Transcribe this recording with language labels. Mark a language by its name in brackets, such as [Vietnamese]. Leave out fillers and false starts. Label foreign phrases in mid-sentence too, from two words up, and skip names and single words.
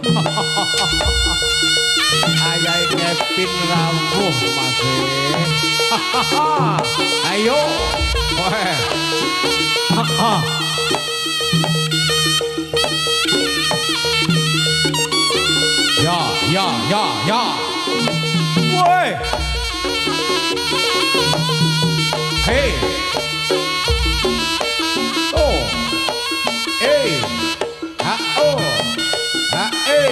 [Javanese] Ayai Kevin rawuh Mas. Ayo. Weh. Ya. Woi. Hey. Oh. Hey. Ha oh. Ha eh.